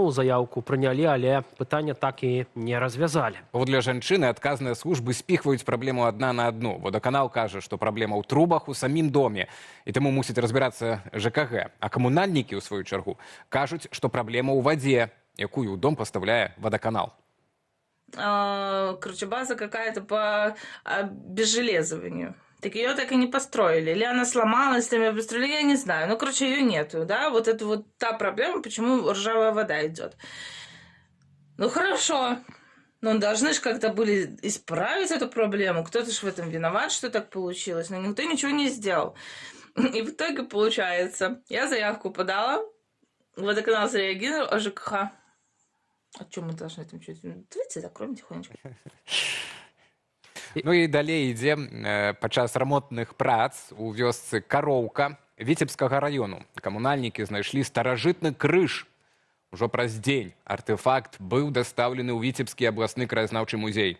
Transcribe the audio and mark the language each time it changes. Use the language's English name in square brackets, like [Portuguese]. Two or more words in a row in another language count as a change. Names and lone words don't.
[Belarusian] Заяўку прынялі, але пытання так і не развязалі. Паводле жанчыны, адказныя службы спіхваюць праблему адна на адну. Водоканал кажа, што праблема ў трубах у самім доме, і таму мусіць разбірацца ЖКГ. А камунальнікі, у сваю чаргу, кажуць, што праблема ў вадзе, якую ў дом пастаўляе водоканал. [Russian] Короче, база какая-то по обезжелезыванию. Так ее так и не построили. Или она сломалась, или ее построили, я не знаю. Ну, короче, ее нету, да? Вот это вот та проблема, почему ржавая вода идет. Ну, хорошо. Но должны же как-то были исправить эту проблему. Кто-то же в этом виноват, что так получилось. Но никто ничего не сделал. И в итоге получается, я заявку подала, водоканал зареагировал, а ЖКХ... А что мы должны там чуть... Давайте закроем тихонечко. [Belarusian] Ну і далей ідзе падчас рамонтных прац у вёсцы Кароўка Віцебскага раёну. Камунальнікі знайшлі старажытны крыж. Ужо праз дзень артефакт быў дастаўлены ў Віцебскі абласны краязнаўчы музей.